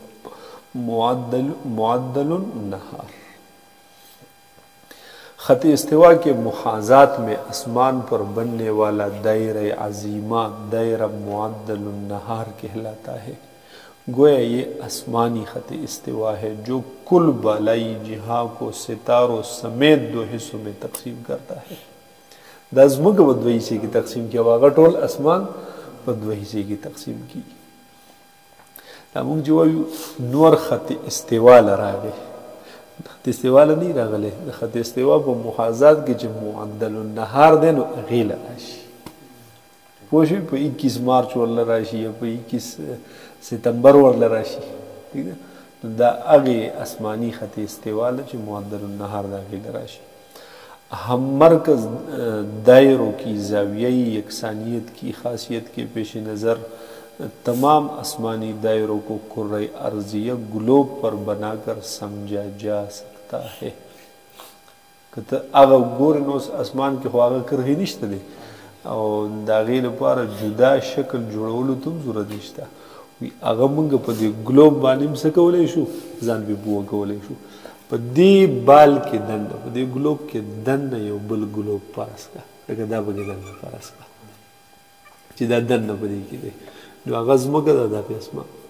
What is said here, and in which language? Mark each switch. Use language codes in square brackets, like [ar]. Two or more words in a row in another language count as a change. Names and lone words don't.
[ur] معدل النهار خط استوا کے محاذات میں آسمان پر بننے والا دائرہ عظیمہ دائرہ معدل النہار کہلاتا ہے گویا یہ آسمانی خط استوا ہے جو کل بالائی جہاں کو ستاروں سمیت 2 حصوں میں تقسیم کرتا ہے [ps] دا ځمکه په 2 حصے کې تقسیم کیا هغه ټول اسمان په 2 حصے کې تقسیم کی دا موږ چې وایو نور خط استوا لراغی خط استوا نه راغلی د خط استوا په محاذات کې چې معدل النهار دی نو هغې له راشي پوه شوې په 21 مارچ ورله راشي یا په 21 ستمبر ورله راشي ٹھیک ده دا هغې آسمانی خط استوا له چې معدل النهار د هغې له راشي [ur] ہم مرکز دائروں کی زاویئی یکسانیت کی خاصیت کے پیش نظر تمام آسمانی دائروں کو کرۂ ارضیہ گلوب پر بنا کر سمجھا جا سکتا ہے [ps] که هغه ګورې نو اسمان کې خو هغه کرښې نشته دی او د هغې لپاره جدا شکل جوړولو ته هم ضرورت نشته هغه موږ په دې ګلوب باندې هم څه کولی شو ځان پې پوه کولی شو په دې بال کې دننه په دې ګلوب کې دننه یو بل ګلوب فرض کړه لکه دا پکې دننه فرض کړه چې دا دننه په دې کې دی نو هغه ځمکه ده دا پې اسمان